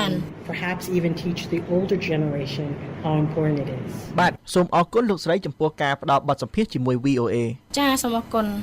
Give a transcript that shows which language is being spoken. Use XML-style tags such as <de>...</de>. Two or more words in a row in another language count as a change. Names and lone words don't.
<en>Perhaps even teach the older generation how important it is.</en> <km>បាទសូមអរគុណលោកស្រីចំពោះការផ្ដល់បទសម្ភាសន៍ជាមួយ VOA ចាសូមអរគុណ</km>